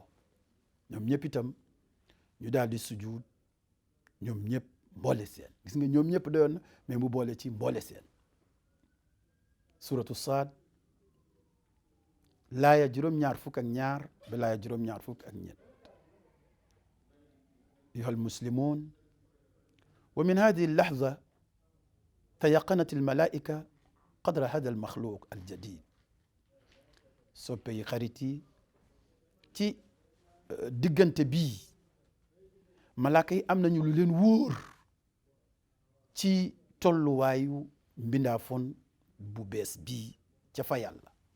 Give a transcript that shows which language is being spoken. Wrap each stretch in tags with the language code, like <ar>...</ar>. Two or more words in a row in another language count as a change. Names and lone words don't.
<wo>ñoom ñëpp itam ñu daal di sujud, ñoom ñëpp mboole seen. gis nga ñoom ñëpp doyoon na, mais mu boole ci mboole seen. suratu Saad laaya juróom-ñaar fukk ak ñaar ba laaya juróom-ñaar fukk ak ñett.</wo> <ar>أيها المسلمون، ومن هذه اللحظة تيقنت الملائكة قدر هذا المخلوق الجديد.</ar> <wo>soppey xarit yi, ci diggante bii malaaka yi am nañu lu leen wóor ci tolluwaayu mbindaafoon bu bees bii ca fa yàlla.</wo>